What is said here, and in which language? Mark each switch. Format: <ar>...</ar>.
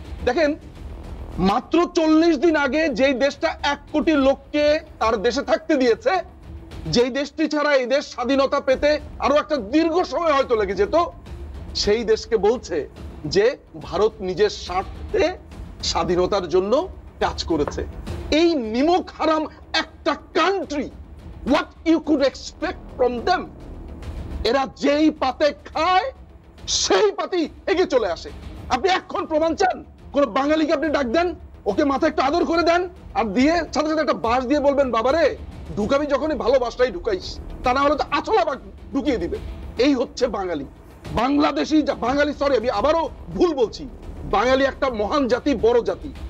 <bn>দেখেন, মাত্র 40 দিন আগে যেই দেশটা 1 কোটি লোককে তার দেশে থাকতে দিয়েছে, যেই দেশটি ছাড়া এই দেশ স্বাধীনতা পেতে আরো একটা দীর্ঘ সময় হয়তো লেগে যেত, সেই দেশকে বলছে যে ভারত নিজের স্বার্থে স্বাধীনতার জন্য কাজ করেছে। এই নিমক হারাম একটা country,</bn> <en>what you could expect from them?</en> <bn>এরা যেই পাতে খায় সেই পাতি এগিয়ে চলে আসে। আপনি এখন প্রমাণ চান, কোন বাঙালিকে আপনি ডাক দেন, ওকে মাথায় একটু আদর করে দেন, আর দিয়ে সাথে সাথে একটা বাঁশ দিয়ে বলবেন বাবারে ঢুকাবি যখনই ভালো বাঁশটাই ঢুকাইস, তা না হলে তো আছলা ঢুকিয়ে দিবে। এই হচ্ছে বাঙালি। বাংলাদেশি বাঙালি, সরি আমি আবারও ভুল বলছি, বাঙালি একটা মহান জাতি, বড় জাতি।</bn>